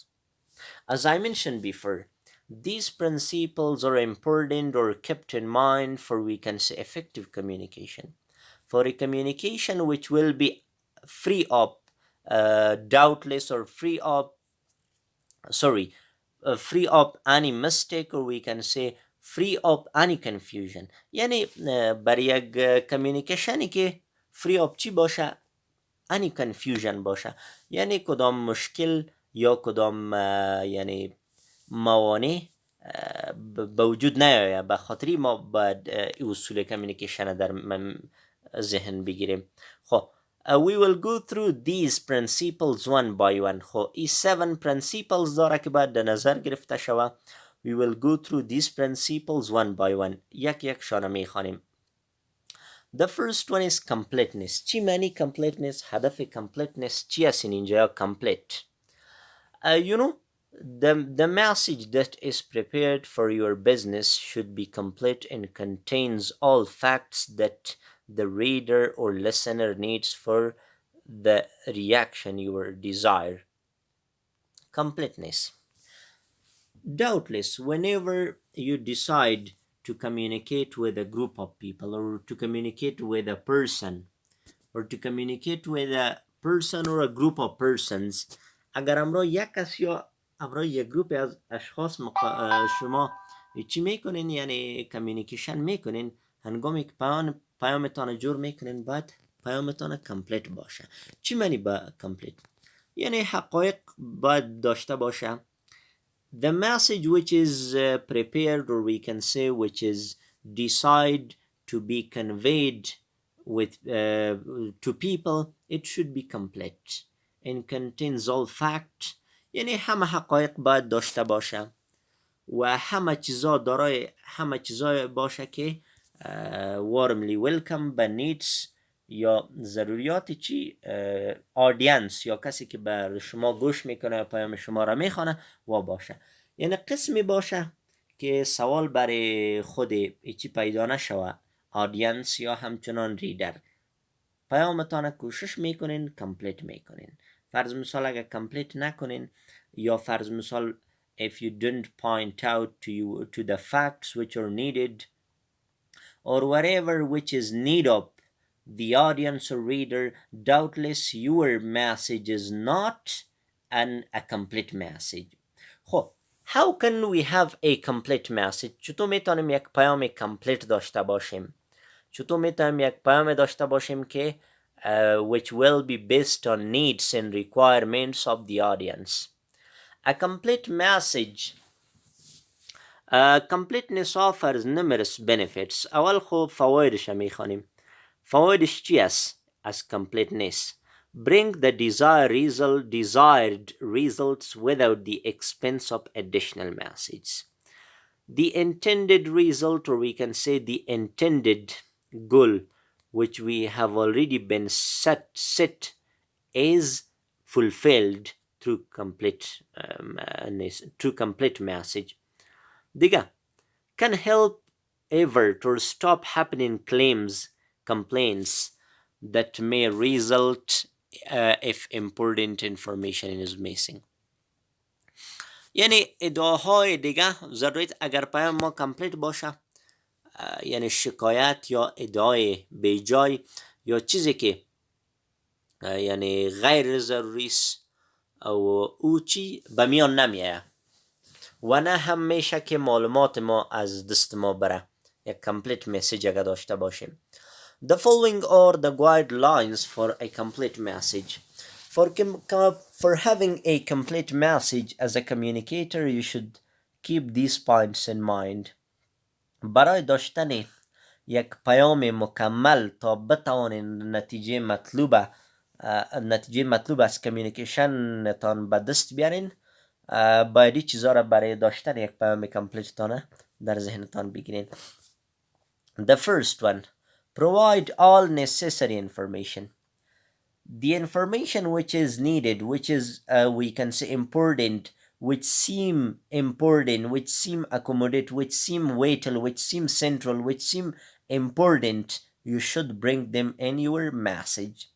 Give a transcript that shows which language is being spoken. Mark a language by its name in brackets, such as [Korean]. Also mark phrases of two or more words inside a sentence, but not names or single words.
[English] As I mentioned before, these principles are important or kept in mind for, we can say, effective communication. For a communication which will be free of doubtless, or sorry, free of any mistake, or we can say free of any confusion. [Persian] یعنی بر یک کمیونیکیشنی که [English] free of [Persian] چی باشه؟ [English] any confusion باشه. [Persian] یعنی کدام مشکل یا کدام یعنی موانع به وجود نیاید. به خاطری ما باید اصول کمیونیکیشن در ذهن بگیریم. [English] خب we will go through these principles one by one. [Persian] خب این 7 principles داره که باید در نظر گرفته شود. [English] We will go through these principles one by one. [Persian] یک یک شانه میخوانیم. [English] The first one is completeness. [Persian] چی معنی completeness؟ هدف completeness چی است اینجا complete؟ [English] You know, the message that is prepared for your business should be complete and contains all facts that the reader or listener needs for the reaction you desire. Completeness. Doubtless, whenever you decide to communicate with a group of people, or to communicate with a person, or to communicate with a person or a group of persons، [Persian] اگر همراه یک کس یا همراه یک گروپ از اشخاص شما چی میکنین، یعنی کمیونیکیشن میکنین، هنگامی که پیامتان جور میکنین باید پیامتان کمپلیت باشه. چی معنی با کمپلیت؟ یعنی حقایق باید داشته باشه. [English] The message which is prepared, or we can say which is decided to be conveyed with to people, it should be complete and contains all fact. [Persian] یعنی همه حقایق باید داشته باشه و همه چیزا دارای همه چیزا باشه که [English] warmly welcome [Persian] به needs یا ضروریات چی آدینس یا کسی که بر شما گوش میکنه پیام شما را میخوانه و باشه. یعنی قسمی باشه که سوال برای خود چی پیدا نشوه، آدینس یا همچنان ریدر. پیامتان کوشش میکنین کمپلیت میکنین. فرض مثال اگر کمپلیت نکنین، یا فرض مثال [English] if you don't point out to the facts which are needed or whatever which is need of the audience or reader, doubtless your message is not a complete message. خب how can we have a complete message؟ [Persian] چطور میتونیم یک پیام کمپلیت داشته باشیم؟ چطور میتونیم یک پیام داشته باشیم که [English] which will be based on needs and requirements of the audience. A complete message. Completeness offers numerous benefits. [Persian] اول خوب فوایدش میخوانیم. فوایدش چی است [English] as completeness؟ Bring the desired results without the expense of additional messages. The intended result, or we can say the intended goal, which we have already been set is fulfilled through complete message. دیگه can help avert or stop happening complaints that may result if important information is missing. [Persian] یعنی ادعاهای دیگه ضرورت اگر پیام ما کمپلیت باشه، یعنی شکایت یا ادعای بیجای یا چیزی که یعنی غیر ضروری است او چی به میان نمیایه و نه هم میشه که معلومات ما از دست ما بره. یک کمپلیت مسیج اگر داشته باشیم. [English] The following are the guidelines for a complete message. For having a complete message as a communicator, you should keep these points in mind. [Persian] برای داشتن یک پیام مکمل تا بتوانید نتیجه مطلوب از کمیونیکیشن تان به دست بیارین، باید این چیزا را برای داشتن یک پیام کمپلیت تانه در ذهنتان بگیرین. [English] The first one, provide all necessary information. The information which is needed, which is we can say important, which seem important, which seem accommodate, which seem vital, which seem central, which seem important, you should bring them in your message.